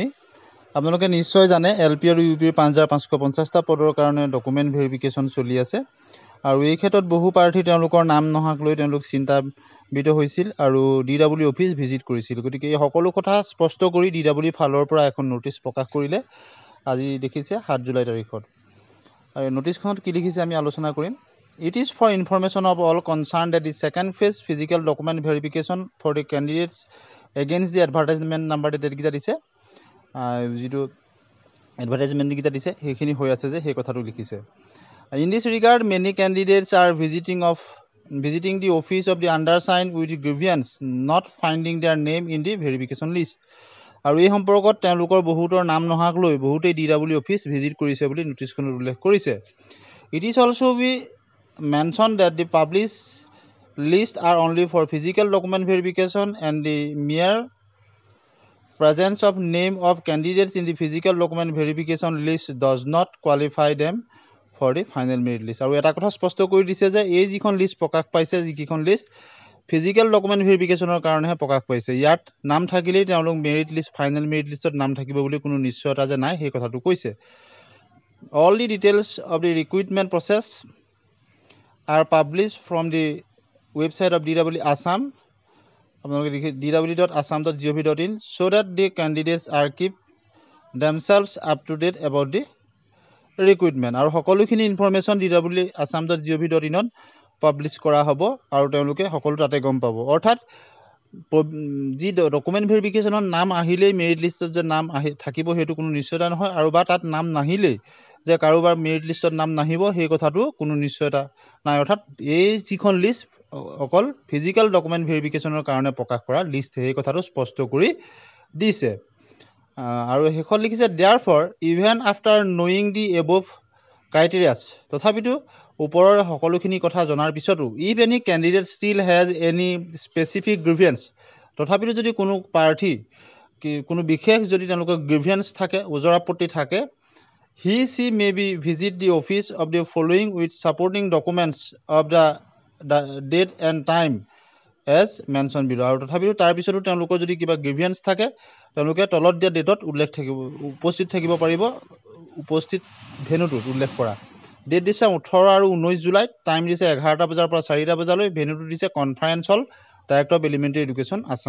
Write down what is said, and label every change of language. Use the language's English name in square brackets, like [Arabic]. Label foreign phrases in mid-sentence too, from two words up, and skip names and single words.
[Assamese] আপোনালোকে নিশ্চয় জানে LP আৰু UPৰ 5550টা পদৰ কাৰণে [English] document verification [Assamese] চলি আছে আৰু এই ক্ষেত্ৰত বহু প্ৰাৰ্থী তেওঁলোকৰ নাম নহাক লৈ তেওঁলোক চিন্তাবিত হৈছিল আৰু DWE [English] office visit [Assamese] কৰিছিল। গতিকে এই সকলো কথা স্পষ্ট কৰি DWE ফালৰ পৰা এখন নটিচ প্ৰকাশ কৰিলে আজি দেখিছে 7 জুলাই তাৰিখত। আৰু নটিচখনত কি লিখিছে আমি আলোচনা কৰিম। [English] It is for information of all concerned that the second phase physical document verification for the candidates against the advertisement number [Assamese] ডেটকেইটা দিছে, যিটো এডভাৰটাইজমেণ্টকেইটা দিছে সেইখিনি হৈ আছে যে সেই কথাটো লিখিছে। [English] In this regard, many candidates are visiting the office of the undersigned with grievance not finding their name in the verification list. [Assamese] আৰু এই সম্পৰ্কত তেওঁলোকৰ বহুতৰ নাম নহাক লৈ বহুতেই DWE [English] office visit [Assamese] কৰিছে বুলি নটিচখনত উল্লেখ কৰিছে। [English] It is also be mentioned that the published list are only for physical document verification and the mere presence of name of candidates in the physical document verification list does not qualify them for the final merit list. [Assamese] আৰু এটা কথা স্পষ্ট কৰি দিছে যে এই যিখন লিষ্ট প্ৰকাশ পাইছে, যিকেইখন লিষ্ট [English] physical document verification [Assamese] কাৰণেহে প্ৰকাশ পাইছে, ইয়াত নাম থাকিলেই তেওঁলোক [English] merit list final merit list [Assamese] নাম থাকিব বুলি কোনো নিশ্চয়তা যে নাই সেই কথাটো কৈছে। [English] All the details of the recruitment process are published from the website of DWE Assam, dwe.assam.gov.in, so that the candidates are keep themselves up to date about the recruitment. [Assamese] আৰু সকলোখিনি ইনফৰমেশ্যন DWE assam.gov.in ত পাব্লিছ কৰা হ'ব আৰু তেওঁলোকে সকলো তাতে গম পাব। অৰ্থাৎ যি [English] document verification [Assamese] নাম আহিলেই [English] merit list [Assamese] যে নাম থাকিব সেইটো কোনো নিশ্চয়তা নহয়, আৰু বা তাত নাম নাহিলেই যে কাৰোবাৰ [English] merit list [Assamese] নাম নাহিব সেই কথাটো কোনো নিশ্চয়তা নাই। অৰ্থাৎ এই যিখন লিষ্ট অকল [English] physical document verification [Assamese] কাৰণে প্ৰকাশ কৰা লিষ্ট সেই কথাটো স্পষ্ট কৰি দিছে। আৰু শেষত লিখিছে [English] therefore even after knowing the above criteria, [Assamese] তথাপিতো ওপৰৰ সকলোখিনি কথা জনাৰ পিছতো [English] if any candidate still has any specific grievance, [Assamese] তথাপিতো যদি কোনো প্ৰাৰ্থী কোনো বিশেষ যদি তেওঁলোকৰ গ্ৰিভিয়েন্স থাকে, ওজৰ আপত্তি থাকে, [English] he may be visit the office of the following with supporting documents of the date and time as mentioned below. [Assamese] আৰু তথাপিতো তাৰপিছতো তেওঁলোকৰ যদি কিবা গ্ৰিভিয়েন্স থাকে তেওঁলোকে তলত দিয়া ডেটত উপস্থিত থাকিব পাৰিব, উপস্থিত ভেনুটোত উল্লেখ কৰা। ডেট দিছে 18 আৰু 19 জুলাইত, টাইম দিছে 11টা বজাৰ পৰা 4টা বজালৈ, ভেনুটো দিছে [English] Conference Hall Director of Elementary Education Assam.